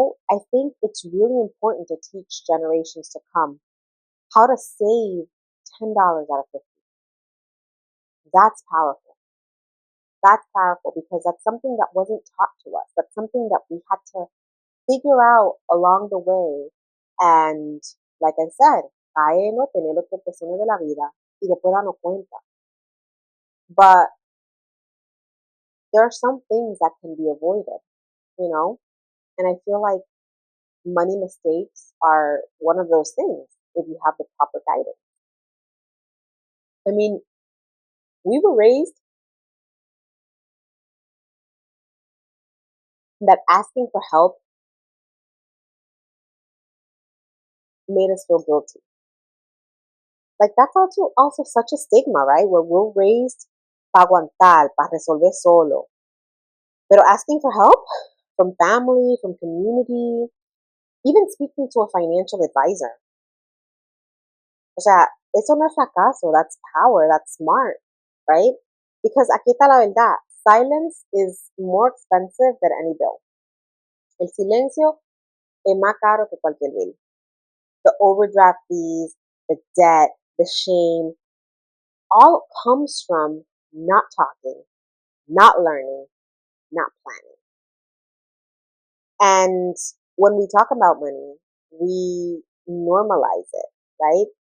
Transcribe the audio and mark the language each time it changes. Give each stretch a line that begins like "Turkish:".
English: I think it's really important to teach generations to come how to save $10 out of 50. That's powerful. That's powerful because that's something that wasn't taught to us. That's something that we had to figure out along the way.
Spanish: And like I said, cae no tener las tropezones de la vida y después darnos cuenta.
English: But there are some things that can be avoided, you know? And I feel like money mistakes are one of those things if you have the proper guidance. I mean, we were raised that asking for help made us feel guilty. Like that's also such a stigma, right? Where we're raised
Spanish: para aguantar, para resolver solo. Pero
English: asking for help from family, from community, even speaking to a financial advisor.
Spanish: O sea, eso no es fracaso,
English: that's power, that's smart, right? Because
Spanish: aquí está la verdad.
English: Silence is more expensive than any bill.
Spanish: El silencio es más caro que cualquier bill.
English: The overdraft fees, the debt, the shame, all comes from not talking, not learning, not planning. And when we talk about money, we normalize it, right?